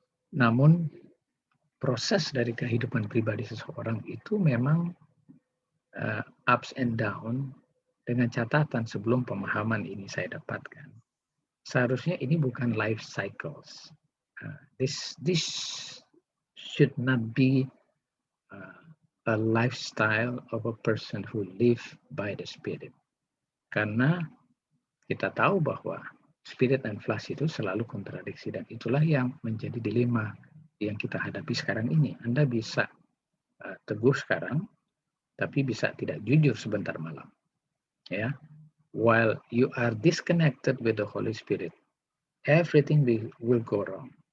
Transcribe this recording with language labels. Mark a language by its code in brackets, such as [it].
[id] Namun, proses dari kehidupan pribadi seseorang itu memang [en] ups and down [id] dengan catatan sebelum pemahaman ini saya dapatkan. Seharusnya ini bukan life cycles. [en] This should not be a lifestyle of a person who live by the Spirit. [id] Karena kita tahu bahwa Spirit dan flesh itu selalu kontradiksi dan itulah yang menjadi dilema yang kita hadapi sekarang ini. Anda bisa teguh sekarang, tapi bisa tidak jujur sebentar malam. [en] Ya, while you are disconnected with the Holy Spirit, everything will go wrong.